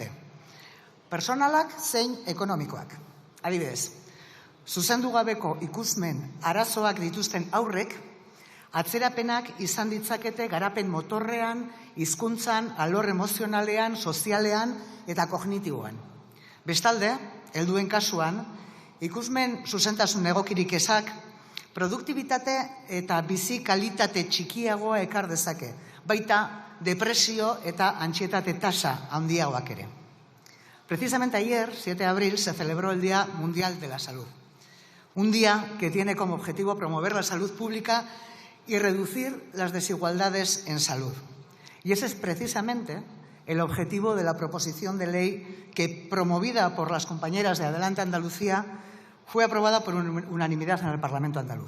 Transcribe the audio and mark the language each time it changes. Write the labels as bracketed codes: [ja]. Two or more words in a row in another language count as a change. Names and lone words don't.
[eu] Personalak zein ekonomikoak. Adibidez, zuzendu gabeko ikusmen arazoak dituzten aurrek, atzerapenak izan ditzakete garapen motorrean, hizkuntzan, alor emozionalean, sozialean eta kognitiboan. Bestalde, helduen kasuan, ikusmen zuzentasun egokirik ezak, produktibitate eta bizi kalitate txikiagoa ekar dezake, baita depresio eta antsietate tasa handiagoak ere. [es] Precisamente ayer, 7 de abril, se celebró el Día Mundial de la Salud. Un día que tiene como objetivo promover la salud pública y reducir las desigualdades en salud. Y ese es precisamente el objetivo de la proposición de ley que, promovida por las compañeras de Adelante Andalucía, fue aprobada por unanimidad en el Parlamento andaluz.